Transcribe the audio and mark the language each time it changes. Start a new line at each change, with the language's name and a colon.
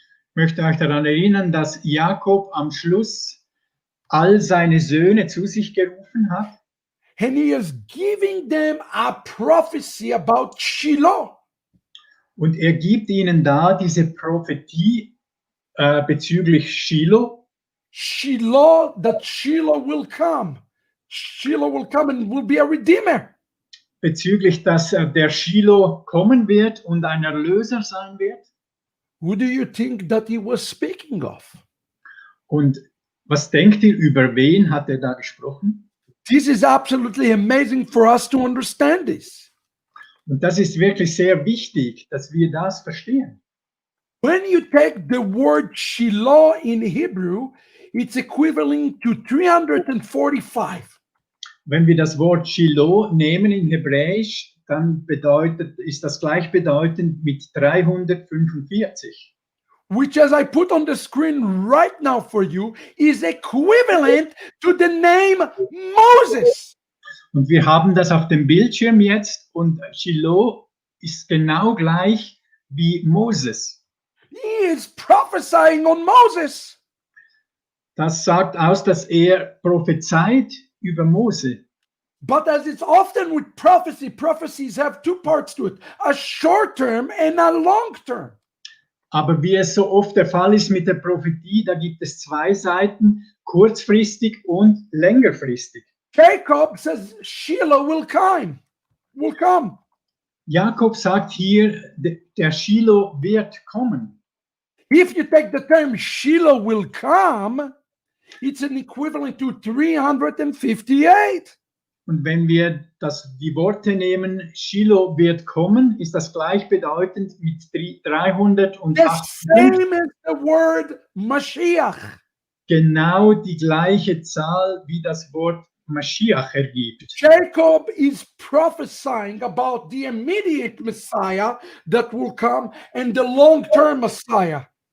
German: ich möchte euch daran erinnern, dass Jakob am Schluss all seine Söhne zu sich gerufen hat.
English: And he is giving them a prophecy about Shiloh.
German: Und er gibt ihnen da diese Prophetie bezüglich Shiloh.
English: Shiloh, that Shiloh will come. Shiloh will come and will be a redeemer.
German: Bezüglich, dass der Shiloh kommen wird und ein Erlöser sein wird.
English: Who do you think that he was speaking of?
German: Und was denkt ihr, über wen hat er da gesprochen?
English: This is absolutely amazing for us to understand this.
German: Und das ist wirklich sehr wichtig, dass wir das verstehen.
English: When you take the word Shiloh in Hebrew, it's equivalent to 345.
German: Wenn wir das Wort Shiloh nehmen in Hebräisch, dann ist das gleichbedeutend mit 345.
English: Which, as I put on the screen right now for you, is equivalent to the name Moses.
German: Und wir haben das auf dem Bildschirm jetzt und Shiloh ist genau gleich wie Moses.
English: He is prophesying on Moses.
German: Das sagt aus, dass er prophezeit über Mose.
English: But as it's often with prophecy, prophecies have two parts to it, a short term and a long term.
German: Aber wie es so oft der Fall ist mit der Prophetie, da gibt es zwei Seiten, kurzfristig und längerfristig.
English: Jacob says Shiloh will come.
German: Jakob sagt hier, der Shiloh wird kommen.
English: If you take the term Shiloh will come, it's an equivalent to 358.
German: Und wenn wir die Worte nehmen, Shiloh wird kommen, ist das gleichbedeutend mit 308.
English: The same as the word Mashiach.
German: Genau die gleiche Zahl, wie das Wort Mashiach ergibt.
English: Jacob is prophesying about the immediate Messiah that will come and the long-term Messiah.